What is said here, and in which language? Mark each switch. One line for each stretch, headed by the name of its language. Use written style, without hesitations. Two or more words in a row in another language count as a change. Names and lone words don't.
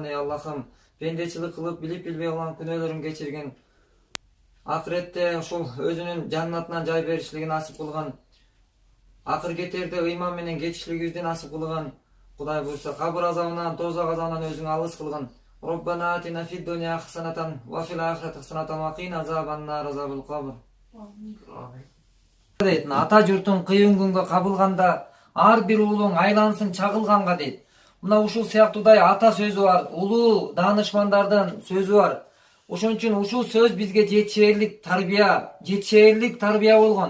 Kyrgyz: Эй Аллахым, пендечилик кылып билип билбей калган күнөөлөрүн кечиргин. Акыретте ушул өзүнүн жаннатынан жай беришлигин насип кылгын. Акыр кетерде ыйман менен кетишлигибизди насип кылгын. Кудай буйрса кабыр азабынан, тозак азабынан өзүң алыс кылгын.
Arabic: ربنا آتنا في الدنيا حسنة و في الآخرة حسنة و قنا عذاب النار عذاب القبر.
Kyrgyz: Дейт, ата журтун кыйын күнгө кабылганда ар бир уулуң айлансын чагылганга дейт. Мына ушул сыяктуудай ата сөзү бар, улуу даанышмандардын сөзү бар. Ошон үчүн ушул сөз бизге жетишээрлик тарбия болгон.